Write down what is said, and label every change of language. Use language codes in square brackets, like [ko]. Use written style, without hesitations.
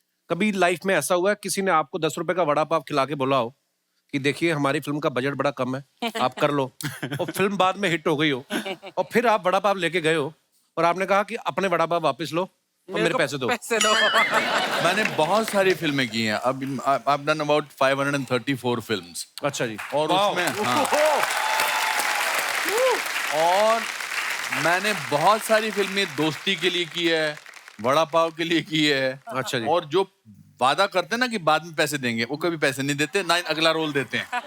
[hi] कभी लाइफ में ऐसा हुआ है किसी ने आपको 10 रुपए का वड़ा पाव खिला के बोला हो कि देखिए हमारी फिल्म का बजट बड़ा कम है, आप कर लो, और फिल्म बाद में हिट हो गई हो और फिर आप वड़ा पाव लेके गए हो और आपने कहा कि अपने वड़ा पाव वापस लो और मेरे पैसे दो। मैंने बहुत सारी फिल्में की हैं। [en] अब I've done about 534 films। [hi] अच्छा जी। और वाओ। उसमें हाँ, और मैंने बहुत सारी फिल्में दोस्ती के लिए की है, वड़ा पाव के लिए की है। अच्छा जी। और जो वादा करते हैं ना कि बाद में पैसे देंगे, वो कभी पैसे नहीं देते, ना अगला रोल देते हैं।